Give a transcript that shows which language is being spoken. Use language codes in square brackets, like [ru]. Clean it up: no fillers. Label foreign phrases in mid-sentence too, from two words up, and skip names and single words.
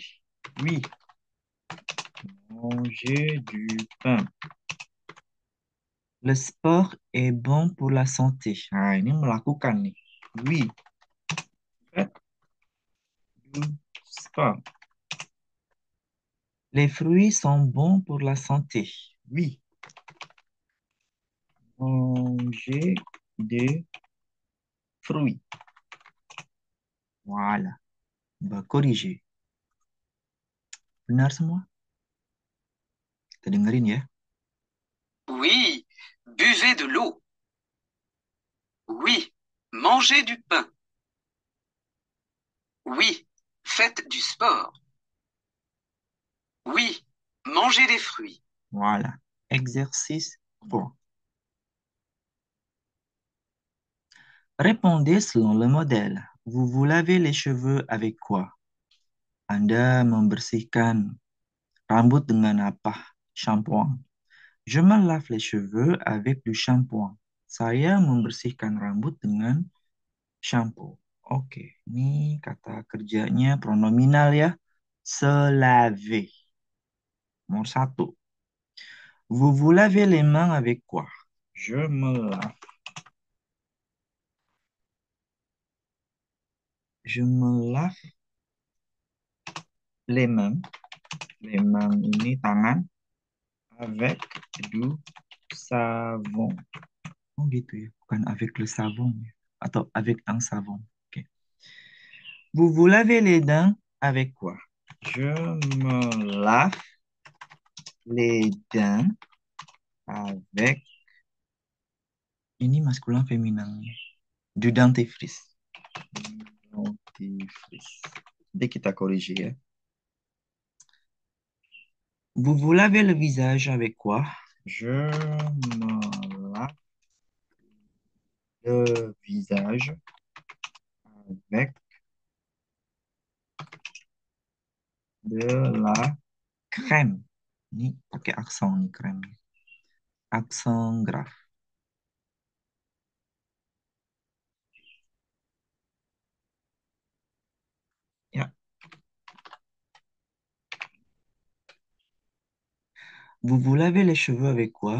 [fr] Oui. Manger du pain. Le sport est bon pour la santé. [id] Ini melakukan nih. [fr] Oui. Faites du sport. Les fruits sont bons pour la santé. Oui. Manger des fruits. Voilà. On va corriger. [id] Benar semua? Kita dengerin ya. [fr] Oui, buvez de l'eau. Oui, mangez du pain. Oui, faites du sport. Oui, mangez des fruits. Voilà. Exercice 3. Répondez selon le modèle. Vous vous lavez les cheveux avec quoi? [id] Anda membersihkan rambut dengan apa? [fr] Shampoing. Je me lave les cheveux avec du shampoing. [id] Saya membersihkan rambut dengan shampoo. Oke, ini kata kerjanya pronominal ya. [fr] Se laver. Nomor 1. Vous vous lavez les mains avec quoi? Je me lave. Je me lave les mains. Les mains [id] ini tangan. [fr] Avec du savon. [id] Oh gitu ya, bukan [fr] avec le savon [id] ya. Atau [fr] avec un savon. [id] Oke. [fr] Vous vous lavez les dents avec quoi? Je me lave les dents avec, [id] ini maskulin féminin, [fr] du dentifrice. Dentifrice. [id] Nanti kita corriger ya. [fr] Vous vous lavez le visage avec quoi? Je me lave le visage avec de la crème. [id] Ini pakai aksen nih krem. Aksen graf. Ya. [fr] Vous vous lavez les cheveux avec quoi?